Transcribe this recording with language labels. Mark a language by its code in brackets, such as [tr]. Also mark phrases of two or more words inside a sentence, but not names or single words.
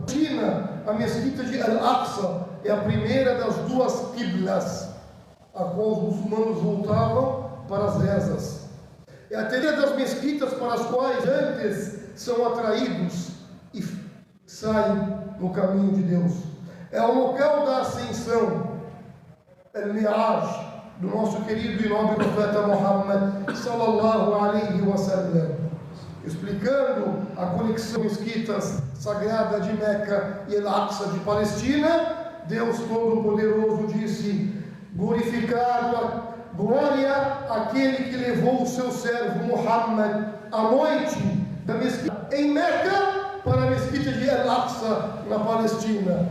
[pt] China, a mesquita de Al-Aqsa é a primeira das duas qiblas, a qual os muçulmanos voltavam para as rezas. É a terceira das mesquitas para as quais antes são atraídos e saem no caminho de Deus. É o local da ascensão, Al-Mi'raj, do nosso querido e nobre profeta Muhammad [ar] صلى الله عليه وسلم, [pt] explicando a conexão mesquitas sagrada de Meca e Al-Aqsa de Palestina. Deus Todo-Poderoso disse: glorificado, glória àquele que levou o seu servo Muhammad à noite da mesquita em Meca para a mesquita de Al-Aqsa na Palestina.